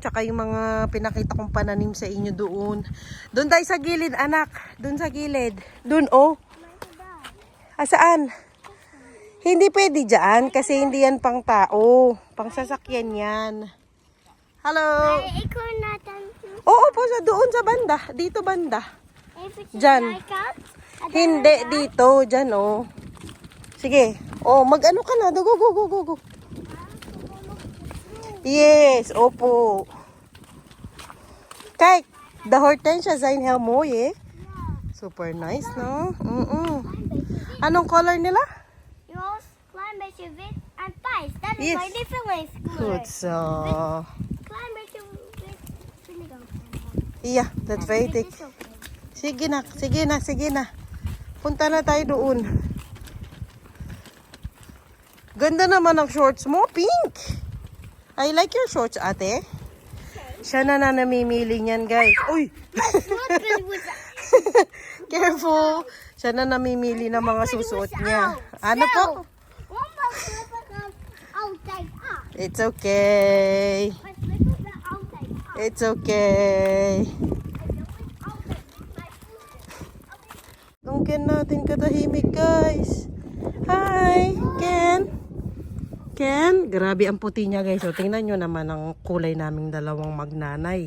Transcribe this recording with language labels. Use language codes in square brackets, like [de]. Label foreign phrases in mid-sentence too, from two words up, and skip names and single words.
[tl] Tsaka yung mga pinakita kong pananim sa inyo doon. Doon tayo sa gilid, anak. Doon sa gilid. Doon, oh. Saan? Hindi pwede dyan kasi hindi yan pang tao. Pang sasakyan yan. Hello? [nl] Ik hoor Nathan. [tl] Oo po, sa doon sa banda. Dito banda. Dyan. Hindi, dito. Dyan, oh. Sige. Oh, mag-ano ka na. [en] Go, go, go, go, go. Yes, [tl] opo. [nl] Kijk, de hortensia zijn heel mooi, eh. [en] Super nice, [tl] no? Anong color nila? [nl] Roze, klein beetje wit en pijs. Dat is [en] Yes. [nl] mijn lievelingskleur. Goed zo. Klein beetje wit vind ik ook. Iya, dat weet ik. Is ook leuk. [tl] Sige na, sige na, sige na. Punta na tayo doon. Ganda naman ang shorts mo, pink. [en] I like your shorts, [tl] ate. Siya na namimili niyan, guys. [en] Uy! Careful! [tl] Siya na namimili ng mga susuot niya. Ano po? [nl] Altijd af. [en] It's okay. [nl] Altijd af. [en] It's okay. [tl] Ang Ken natin katahimik, guys. Hi, Ken. Ken, grabe ang puti niya, guys. So, tingnan nyo naman ang kulay naming dalawang magnanay.